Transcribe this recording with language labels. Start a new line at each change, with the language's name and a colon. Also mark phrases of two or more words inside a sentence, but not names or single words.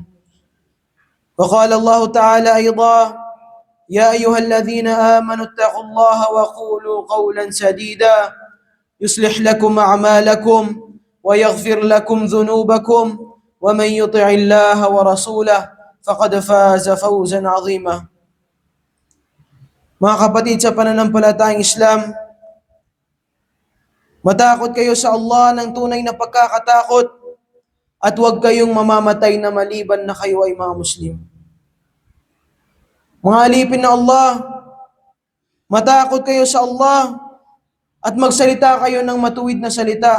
Arabic: وقال الله تعالى أيضا: يا أيها الذين آمنوا اتقوا الله وقولوا قولا سديدا يصلح لكم أعمالكم ويغفر لكم ذنوبكم ومن يطع الله ورسوله فقد فاز فوزا عظيما.
Filipino: Mga kapatid sa pananampalatayang Islam, matakot kayo sa Allah ng tunay na pagkakatakot at huwag kayong mamamatay na maliban na kayo ay mga Muslim. Mga alipin na Allah, matakot kayo sa Allah at magsalita kayo ng matuwid na salita.